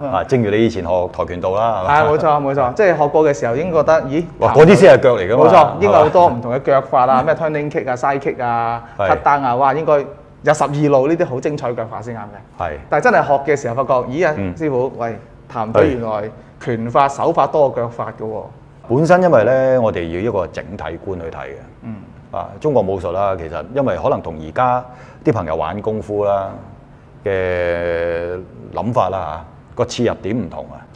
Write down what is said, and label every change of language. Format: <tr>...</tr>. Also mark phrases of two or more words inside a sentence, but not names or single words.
<yue>啊，正如你以前學跆拳道啦，係冇錯冇錯，即係學過嘅時候已經覺得，咦，哇嗰啲先係腳嚟㗎嘛。冇錯，應該好多唔同嘅腳法啊，咩</yue> <en>turning kick</en> <yue>啊、</yue> <en>side kick</en> <yue>啊、</yue> <en>cut down</en> <yue>啊，哇應該有12路呢啲好精彩腳法先啱嘅。係，但係真係學嘅時候發覺，咦啊師傅，喂譚腿原來拳法手法多過腳法嘅喎。本身因為咧，我哋要一個整體觀去睇嘅。中國武術啦，其實因為可能同而家啲朋友玩功夫啦嘅諗法啦嚇，個切入點唔同啊。</yue>